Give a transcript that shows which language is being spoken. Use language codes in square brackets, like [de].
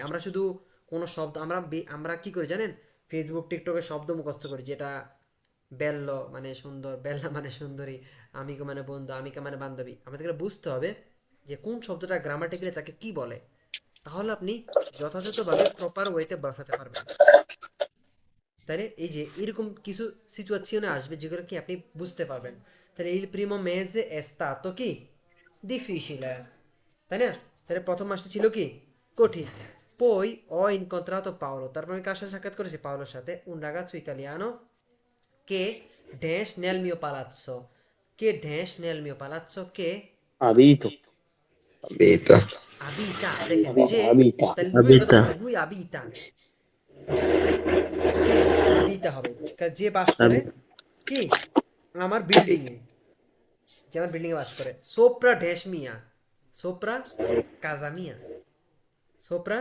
[bn] আমরা শুধু কোনো শব্দ আমরা কি করি জানেন, ফেসবুক টিকটকে শব্দ মুখস্থ করি, যেটা বেল্ল মানে সুন্দর, বেল্লা মানে সুন্দরী, আমিকে মানে বন্ধু, আমিকা মানে বান্ধবী। আমাদেরকে বুঝতে হবে যে কোন শব্দটা গ্রামাটিক্যালি তাকে কি বলে, তাহলে আপনি যথাযথভাবে প্রপার ওয়েতে বসাতে পারবেন। তাহলে এই যে এরকম কিছু সিচুয়েশনে আসবে যেগুলো কি আপনি বুঝতে পারবেন। [it] তাহলে il primo mese è stato কি difficile, [bn] তাই না? তাহলে প্রথম মাসটা ছিল কি কঠিন। [it] poi ho incontrato Paolo, [bn] তারপর আমি কার সাথে সাক্ষাৎ করেছি? পাওলোর সাথে। [it] un ragazzo italiano che dash nel mio palazzo, che dash nel mio palazzo, che আবিতো বেতা [bn] abita, দেখেন যে [it] আবিতা [bn] তাহলে lui কথা বলছে, lui abita, abita হবে যে বাস করে কি আমার বিল্ডিং এ, যে আমার বিল্ডিং এ বাস করে। [it] sopra dash mia, sopra casa mia, sopra